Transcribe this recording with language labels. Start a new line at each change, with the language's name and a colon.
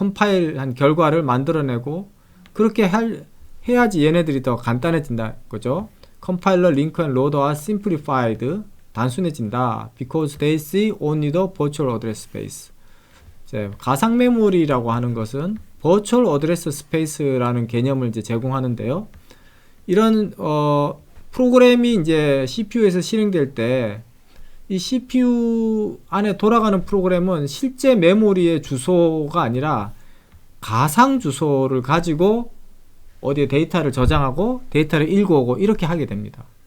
Korean: 컴파일한 결과를 만들어내고 그렇게 해야지 얘네들이 더 간단해진다 거죠. 컴파일러, 링크 앤 로더와 simplified, 단순해진다.
English: Because they see only the virtual address space.
Korean: 이제 가상 메모리라고 하는 것은 virtual address space라는 개념을 이제 제공하는데요. 이런 프로그램이 이제 CPU에서 실행될 때 이 CPU 안에 돌아가는 프로그램은 실제 메모리의 주소가 아니라 가상 주소를 가지고 어디에 데이터를 저장하고 데이터를 읽어오고 이렇게 하게 됩니다.